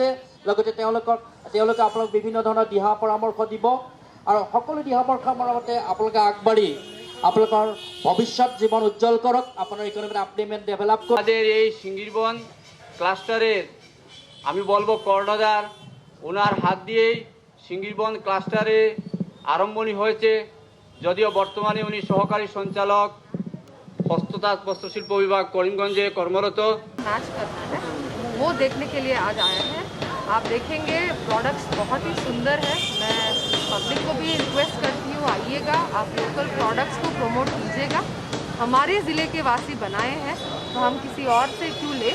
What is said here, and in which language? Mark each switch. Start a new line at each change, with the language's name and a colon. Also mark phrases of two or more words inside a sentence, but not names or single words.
Assamese: লগতে তেওঁলোকে আপোনালোক বিভিন্ন ধৰণৰ দিহা পৰামৰ্শ দিব আৰু সকলো দিহা পৰামৰ্শৰ মতে আপোনালোকে আগবাঢ়ি আপোনালোকৰ ভৱিষ্যৎ জীৱন উজ্জ্বল কৰক, আপোনাৰ
English: economic updevelopment develop
Assamese: কৰক।
Bangla: আমাদের এই সিঙ্গিরবন ক্লাস্টারের আমি বলবো কর্ণধার, ওনার হাত দিয়েই সিঙ্গিরবন ক্লাস্টারে আরম্ভণী হয়েছে। যদিও বর্তমানে উনি সহকারী সঞ্চালক হস্ততাঁত বস্ত্রশিল্প বিভাগ করিমগঞ্জে কর্মরত।
Hindi: मैच करना है वो देखने के लिए आज आए हैं। आप देखेंगे प्रोडक्ट्स बहुत ही सुंदर है। मैं पब्लिक को भी रिक्वेस्ट करती हूँ, आइएगा, आप
English: local products
Hindi: को प्रमोट कीजिएगा। हमारे ज़िले के वासी बनाए हैं तो हम किसी और से क्यों ले।